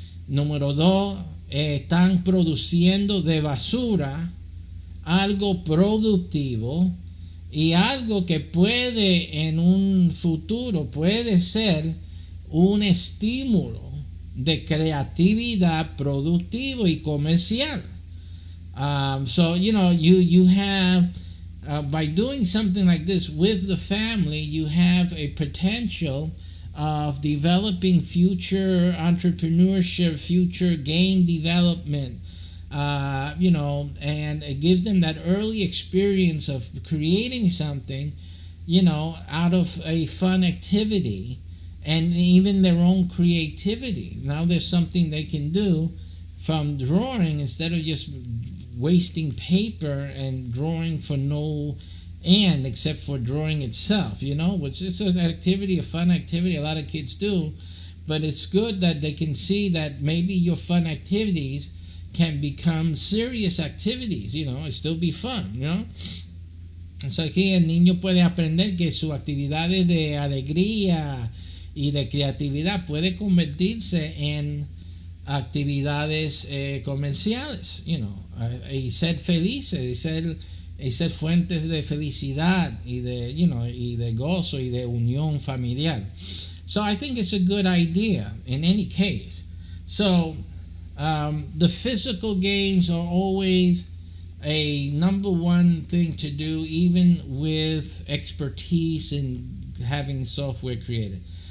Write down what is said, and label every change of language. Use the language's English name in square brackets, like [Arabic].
[Spanish] Número 2, están produciendo de basura algo productivo y algo que puede en un futuro puede ser un estímulo de creatividad productivo y comercial. [English] You have by doing something like this with the family, you have a potential of developing future entrepreneurship, future game development, and give them that early experience of creating something, out of a fun activity and even their own creativity. Now there's something they can do from drawing instead of just wasting paper and drawing for no end except for drawing itself, which is an activity, a fun activity a lot of kids do. But it's good that they can see that maybe your fun activities can become serious activities, it still be fun, So [Spanish] aquí el niño puede aprender que sus actividades de alegría y de creatividad puede convertirse en actividades comerciales, y ser felices, y ser fuentes de felicidad y de gozo y de unión familiar. [English] So I think it's a good idea in any case. So the physical games are always a number one thing to do, even with expertise in having software created.